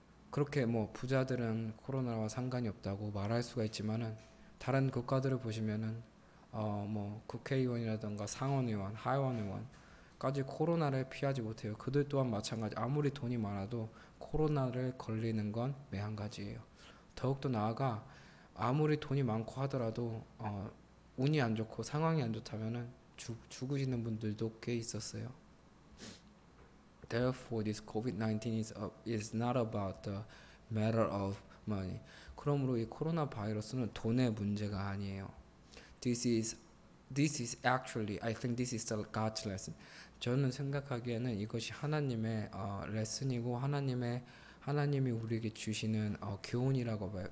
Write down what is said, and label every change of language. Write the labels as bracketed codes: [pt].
[ko] 그렇게 부자들은 코로나와 상관이 없다고 말할 수가 있지만은 다른 국가들을 보시면은 국회의원이라든가 상원의원, 하원의원까지 코로나를 피하지 못해요. 그들 또한 마찬가지. 아무리 돈이 많아도 코로나를 걸리는 건 매한가지예요. 더욱더 나아가 아무리 돈이 많고 하더라도 운이 안 좋고 상황이 안 좋다면은 죽으시는 분들도 꽤 있었어요. [en] Therefore, this COVID-19 is not about the matter of money. [ko] 그러므로 이 코로나 바이러스는 돈의 문제가 아니에요. [en] This is actually, I think this is the God's lesson. [ko] 저는 생각하기에는 이것이 하나님의 레슨이고 하나님이 우리에게 주시는 교훈이라고 봐요.